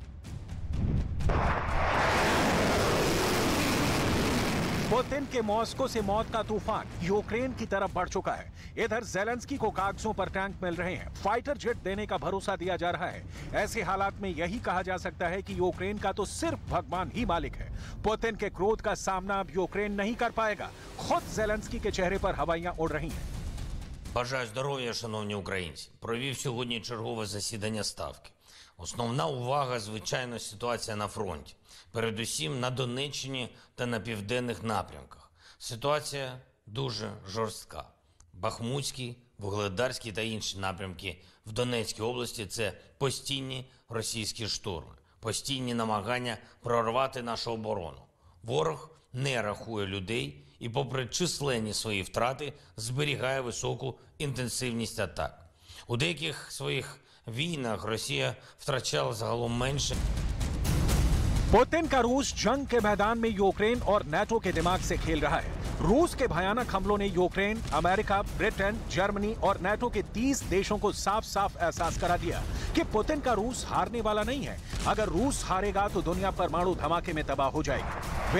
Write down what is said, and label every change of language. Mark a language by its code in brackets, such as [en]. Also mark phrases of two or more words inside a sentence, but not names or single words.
[hi] पुतिन के मॉस्को से मौत का तूफान यूक्रेन की तरफ बढ़ चुका है। इधर ज़ेलेंस्की को कागजों पर टैंक मिल रहे हैं, [en] fighter jet [hi] देने का भरोसा दिया जा रहा है। ऐसे हालात में यही कहा जा सकता है कि यूक्रेन का तो सिर्फ भगवान ही मालिक है। पुतिन के क्रोध का सामना अब यूक्रेन नहीं कर पाएगा। खुद ज़ेलेंस्की के चेहरे पर हवाइयां उड़ रही हैं। [uk] Бажаю здоров'я, шановні українці. Провів сьогодні чергове засідання Ставки. Основна увага, звичайно, ситуація на фронті. Передусім на Донеччині та на південних напрямках. Ситуація дуже жорстка. Бахмутський, Вугледарський та інші напрямки в Донецькій області – це постійні російські штурми, постійні намагання прорвати нашу оборону. Ворог не рахує людей і, попри численні свої втрати, зберігає високу інтенсивність атак. У деяких своїх війнах Росія втрачала загалом менше. [hi] पुतिन का रूस जंग के मैदान में यूक्रेन और नाटो के दिमाग से खेल रहा है। रूस के भयानक हमलों ने यूक्रेन, अमेरिका, ब्रिटेन, जर्मनी और नाटो के 30 देशों को साफ साफ एहसास करा दिया कि पुतिन का रूस हारने वाला नहीं है। अगर रूस हारेगा तो दुनिया परमाणु धमाके में तबाह हो जाएगी।